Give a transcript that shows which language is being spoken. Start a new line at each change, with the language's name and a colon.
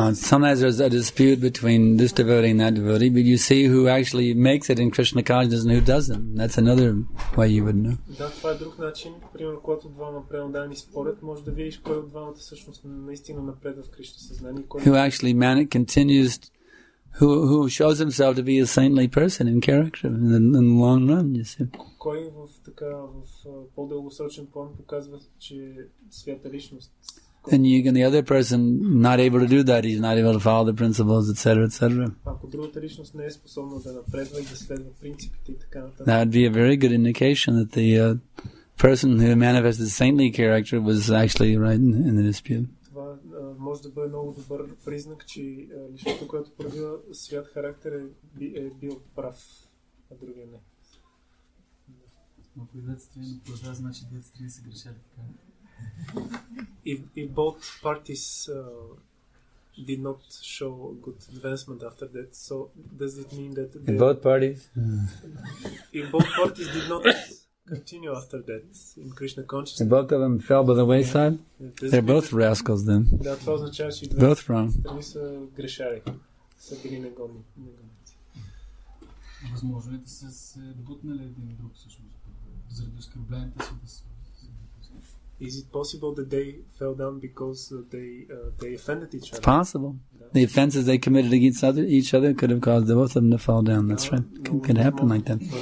English: Sometimes there's a dispute between this devotee and that devotee, but you see who actually makes it in Krishna consciousness and who doesn't. That's another way you would know.
Bulgarian: Да, това е друг начин. Примерно, когато двама преданни спорят, може да видиш кой от двамата всъщност наистина напредва в Кришна съзнание.
English: Who actually continues, who shows himself to be a saintly person in character in the long run, you see.
Bulgarian: Кой в по-дългосрочен план показва, че свята личност.
English: And the other person not able to do that, he's not able to follow the principles, etc., etc.
Bulgarian: Ако другата личност не е способна да напредва и да следва принципите и така нататък.
English: That would be a very good indication that the person who manifested saintly character was actually right in the dispute.
Bulgarian: Това може да бъде много добър признак, че личността, която проявила свят характер е бил прав, а другия не. Ако и двете страни не продължава, значи двете страни са грешали така.
English: If both parties did not show good advancement after that, so does it mean that both parties? If both parties did not continue after that in Krishna consciousness, and both of them fell by the wayside? They're both rascals then.
Bulgarian: Да, това означава, че
English: both wrong.
Bulgarian: Страни са грешали, са били негодни. Възможно е да са се бутнали един друг всъщност, заради оскърбленията си да са.
English: Is it possible that they fell down because they offended each other? It's possible. The offenses they committed against each other could have caused both of them to fall down. That's right. It could happen like that.